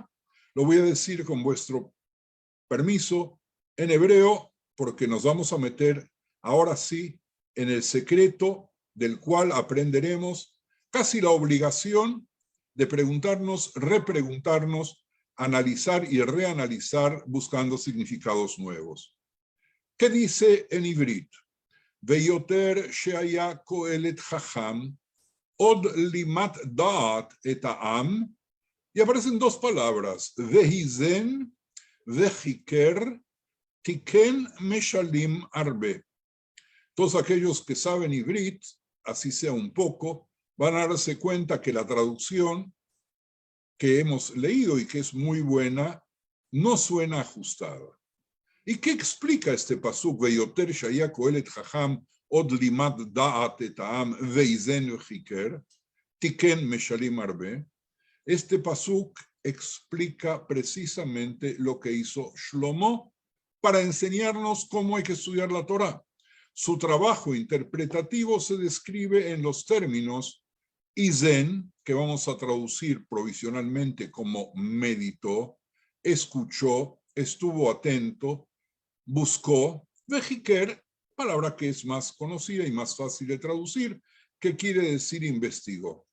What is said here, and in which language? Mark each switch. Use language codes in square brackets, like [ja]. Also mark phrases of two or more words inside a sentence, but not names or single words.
[es] Lo voy a decir con vuestro permiso en hebreo, porque nos vamos a meter ahora sí en el secreto del cual aprenderemos casi la obligación de preguntarnos, repreguntarnos, analizar y reanalizar buscando significados nuevos. ¿Qué dice en Ivrit? [he] ויותר שהיה קהלת חכם, עוד לימד דעת את העם, [es] y aparecen dos palabras, [he] ואיזן, וחיקר, תיקן משלים הרבה. [es] Todos aquellos que saben Ivrit, así sea un poco, van a darse cuenta que la traducción que hemos leído y que es muy buena, no suena ajustada. ¿Y qué explica este pasuk? [he] ויותר שהיה קהלת חכם עוד לימד דעת את העם ואיזן וחיקר תיקן משלים הרבה. [es] Este pasuk explica precisamente lo que hizo Shlomo para enseñarnos cómo hay que estudiar la Torá. Su trabajo interpretativo se describe en los términos Izen, que vamos a traducir provisionalmente como meditó, escuchó, estuvo atento, buscó, vejiker, palabra que es más conocida y más fácil de traducir, que quiere decir investigó.